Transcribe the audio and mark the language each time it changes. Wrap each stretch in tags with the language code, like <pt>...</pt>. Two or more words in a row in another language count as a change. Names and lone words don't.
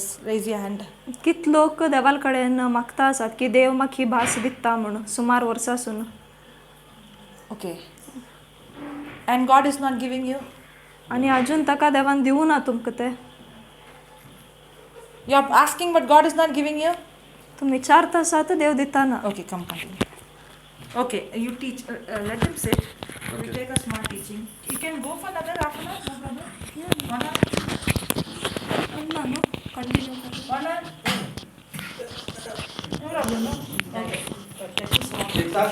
<en>Raise your hand.</en> <kok>कित लोक देवाल कडेन मागता आसात की देव म्हाका ही भास दिता म्हणून सुमार वर्सां</kok> <en>Okay. And God is not giving you?</en> <kok>आणि अजून ताका देवान दिवू ना तुमकां ते.</kok> <en>You are asking but God is not giving you?</en> <kok>तुम्ही विचारता आसात देव दिताना.</kok> <en>Okay, come continue. Okay, you teach. Let him sit. We take a small teaching. You can go for another half an hour, no problem. Yeah. 1 hour.</en> <kn>ನಾನು ಕಂಟಿನ್ಯೂ</kn> <en>1 hour. No problem. No? Okay.</en>